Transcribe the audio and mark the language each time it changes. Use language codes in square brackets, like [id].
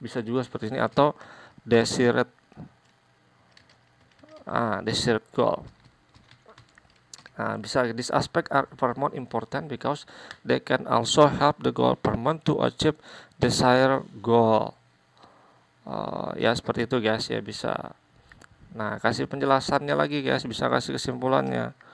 [id] Bisa juga seperti ini atau [en] desired goal. [id] Nah, bisa [en] this aspect are paramount important because they can also help the government to achieve desired goal. [id] Ya seperti itu guys ya, bisa. Nah, kasih penjelasannya lagi guys, bisa kasih kesimpulannya.